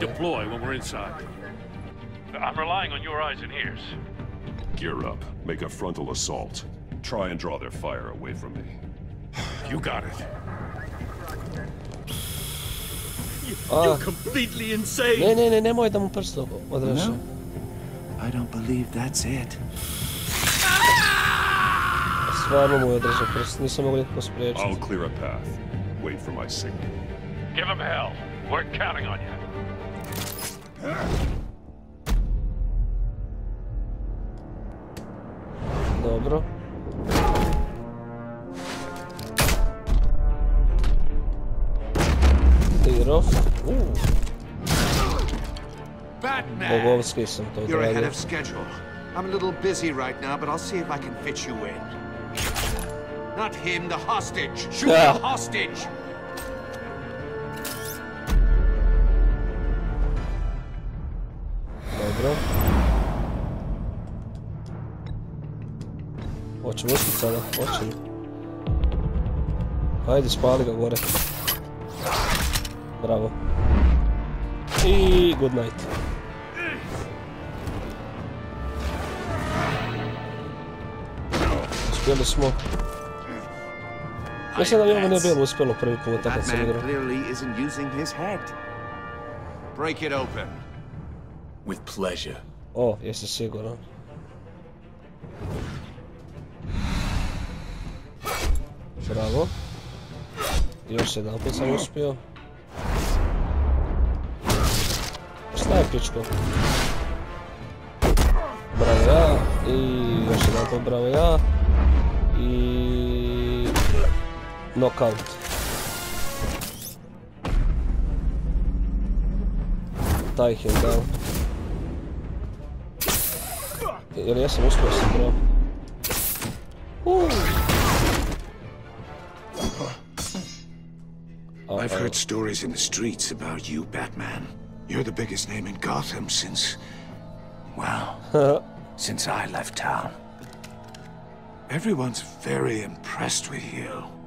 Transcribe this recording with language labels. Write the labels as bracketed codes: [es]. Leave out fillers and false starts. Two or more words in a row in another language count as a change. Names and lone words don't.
[en] deploy when we're inside? I'm relying on your eyes and ears. Gear up. Make a frontal assault. Try and draw their fire away from me. You got it. You're completely insane. [hr] Ne, nemoj da mu prst odreže. [en] I don't believe that's it. [hr] Stvarno mu je odreže prst, nisam mogao nikako spriječiti. [en] I'll clear a path. Wait for my signal. Give him hell. We're counting on you. [hr] Dobro. Tirov. Batman! Bogovski sam to [en] You're ahead [hr] odradio. [en] of schedule. I'm a little busy right now, but I'll see if I can fit you in. Not him, the hostage! Shoot the hostage! [hr] Dobro. Hoćemo uspjeti sada, hoćemo. Ajde, spali ga gore. Bravo. [en] I good night. [hr] Uspjeli smo. Mislim da mi ovo nije bilo uspjelo prvi puta kad sam igrao. [en] Batman clearly isn't using his head. Break it open. With pleasure. [hr] O, jesi siguran? Bravo. Još jedan put sam uspio. Šta je pičko? Bravo ja. I još jedan put bravo ja. I... knockout. [en] Taj him down. [hr] Jer jesam uspio sam bravo. [en] I've heard stories in the streets about you, Batman. You're the biggest name in Gotham since... well, since I left town. Everyone's very impressed with you.